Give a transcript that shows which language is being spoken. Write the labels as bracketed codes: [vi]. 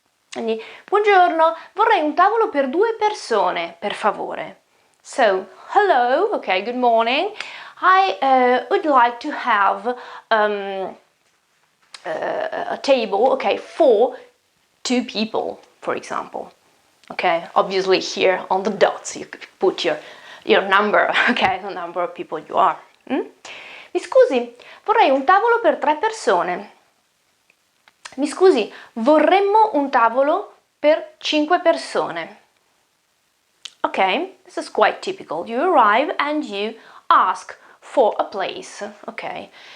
[it] Quindi, buongiorno, vorrei un tavolo per 2 persone, per favore. [en] So, hello, okay, good morning. I would like to have a table, okay, for 2 people, for example. Okay, obviously here on the dots you could put your number, okay, the number of people you are. [it] Mi scusi, vorrei un tavolo per 3 persone. Mi scusi, vorremmo un tavolo per 5 persone. [en] Okay, this is quite typical. You arrive and you ask for a place. Okay.